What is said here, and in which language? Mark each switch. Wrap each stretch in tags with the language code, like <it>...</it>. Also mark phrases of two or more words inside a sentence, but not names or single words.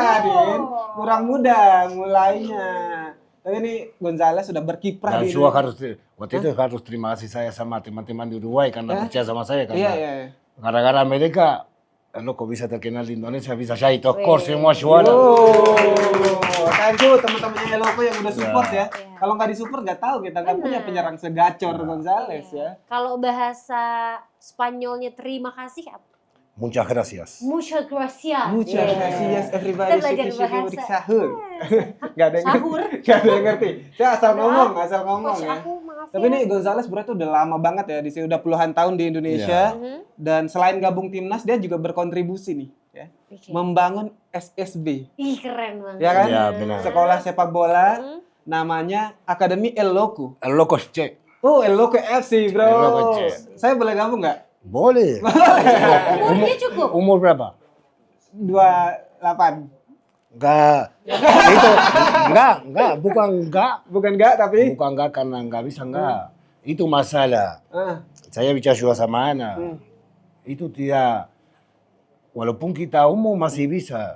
<id>Oh. Din. Kurang muda mulainya. Tapi ini González sudah berkiprah dan di juga harus waktu itu harus terima kasih saya sama teman-teman di Uruguay karena percaya sama saya Iya, karena iya. gara-gara mereka kok bisa terkenal di Indonesia, bisa jadi top score semua juara.</id> <en>Thank you</en> <id>teman-temannya Eloko yang udah support ya. Iya. Kalau nggak disupport nggak tahu kita nggak punya penyerang segacor González ya. Kalau bahasa Spanyolnya terima kasih apa?</id> <es>Muchas gracias. Muchas gracias. Muchas</es> <en>Yeah.</en> <es>gracias everybody.</es> <id>Kita belajar Syukur bahasa. udik sahur. Gak ada yang Sahur. Gak ada yang ngerti. Saya asal ngomong Coach ya. aku maaf Tapi ya. ini González berarti udah lama banget ya di sini, udah puluhan tahun di Indonesia. Dan selain gabung timnas dia juga berkontribusi nih ya. Oke. Membangun SSB. Ih keren banget. Ya kan? Ya, benar. Sekolah sepak bola namanya Akademi El Loco. El Loco Che. Oh, El Loco FC, bro. El Loco C. Saya boleh gabung nggak? Boleh. Umurnya cukup. Umur berapa? 28. Enggak. Itu enggak, bukan Bukan nggak, tapi karena enggak bisa enggak. Itu masalah. Saya bicara juga sama anak. Itu tidak, walaupun kita umur masih bisa.</id>